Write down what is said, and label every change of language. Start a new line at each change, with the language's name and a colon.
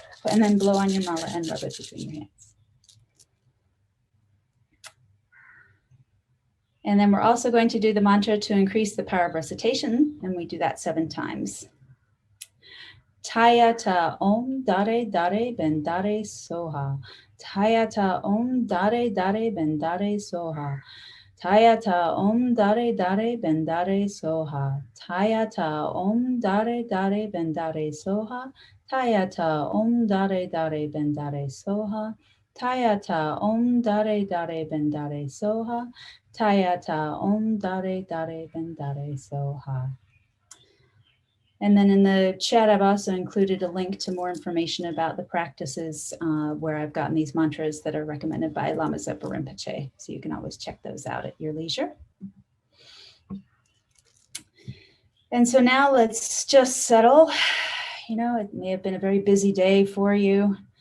English: And then blow on your mala and rub it between your hands. And then we're also going to do the mantra to increase the power of recitation, and we do that 7 times.
Sanskrit: TAYATHA Om DHARE DHARE BENDHARE SVAHA. TAYATHA Om DHARE DHARE BENDHARE SVAHA. TAYATHA Om DHARE DHARE BENDHARE SVAHA. TAYATHA Om DHARE DHARE BENDHARE SVAHA. TAYATHA Om DHARE DHARE BENDHARE SVAHA. TAYATHA Om DHARE DHARE BENDHARE SVAHA. TAYATHA Om DHARE DHARE BENDHARE SVAHA.
English: And then in the chat, I've also included a link to more information about the practices where I've gotten these mantras that are recommended by Lama Zopa Rinpoche. So you can always check those out at your leisure. And so now let's just settle. You know, it may have been a very busy day for you.